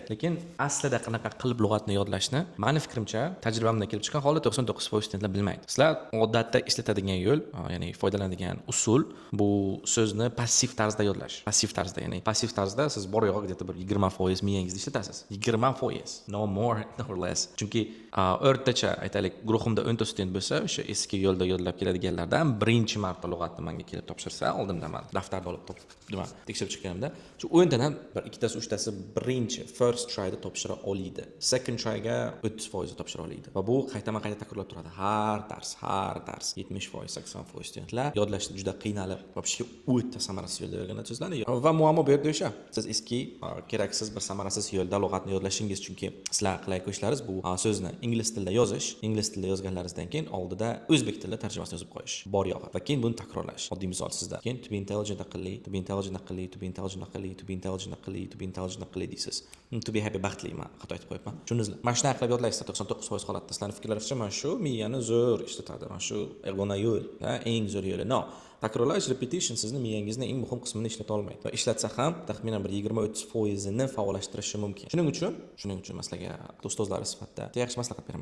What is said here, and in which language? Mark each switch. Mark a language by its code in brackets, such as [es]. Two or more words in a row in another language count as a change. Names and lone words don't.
[uz] Lekin aslida qanaqa qilib lug'atni yodlashni, meni fikrimcha, tajribamdan kelib chiqqan holda 99% studentlar bilmaydi. Sizlar odatda ishlatadigan yo'l, ya'ni foydalanadigan usul bu so'zni passiv tarzda yodlash. Passiv tarzda, ya'ni passiv tarzda siz bor yo'g'i где-то bir 20% miyangizda ishlatasiz. 20%, [en] no more, no less. [uz] Chunki o'rtacha aytaylik guruhimda 10 ta student bo'lsa, o'sha eski yo'lda yodlab keladiganlardan birinchi marta lug'atni menga kelib topshirsa, oldimda man daftarda olib tekshirib chiqqanimda, shu 10 tadan bir ikkitasi, uchtasi birinchi [en] first tryda [uz] topshira oladi. [en] Second tryga [uz] 30% topshira oladi. Va bu qayta takrorlab turadi. Har dars 70%, 80% studentlar yodlashda juda qiynalib, вообще o'ta samarasiz yo'lda o'rganasizlar. Va muammo bu yerda o'sha. Siz eski keraksiz bir samarasiz yo'lda lug'atni yodlashingiz, chunki sizlar qilayotgan ishlaringiz bu so'zni ingliz tilida yozish, ingliz tilida yozganlaringizdan keyin oldida o'zbek tilida tarjimasini yozib qo'yish. Bor yo'g'i. Va keyin buni takrorlash. Oddiy misol sizda. Keyin [en] to be intelligent [uz] aqlli, [en] to be intelligent [uz] aqlli, [en] to be intelligent [uz] aqlli, [en] to be intelligent [uz] aqlli, [en] to be intelligent [uz] aqlli deysiz. [en] To be happy [uz] baxtliman. Xato aytib qo'yibman. Tushundingizmi? Mana shunaqa qilib yodlaysizlar 99% holatda. Sizlarning fikrlaringizcha mana shu miyani zo'r ishlatadi. Mana shu erg'ona yo'l, eng zo'r yo'li. No. Takrorlash, repetition sizni miyangizni eng muhim qismini ishlata olmaydi. Va ishlatsa ham taxminan bir 20-30% ni faollashtirishi mumkin. Shuning uchun sizlarga ustozlar sifatida yaxshi maslahat beraman.